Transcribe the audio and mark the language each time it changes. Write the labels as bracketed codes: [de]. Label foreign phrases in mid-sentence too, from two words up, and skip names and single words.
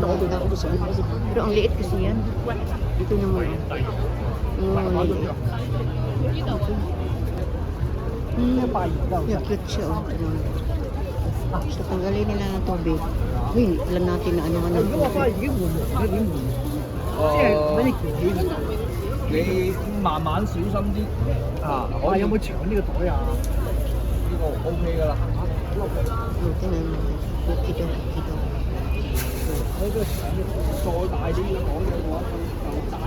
[tl] Pero ang liit kasi yan. Ito naman. Oh, liit. Yeah, cute siya. So, tanggalin nila ng tubig. Uy, alam natin na ano ng tubig. [yue] 你慢慢小心啲啊！我有冇搶呢個袋啊？呢個 OK 㗎啦。 [tl] Tingnan mo. Cookie daw. [yue] 我呢個再大啲嘅袋嘅話，就大。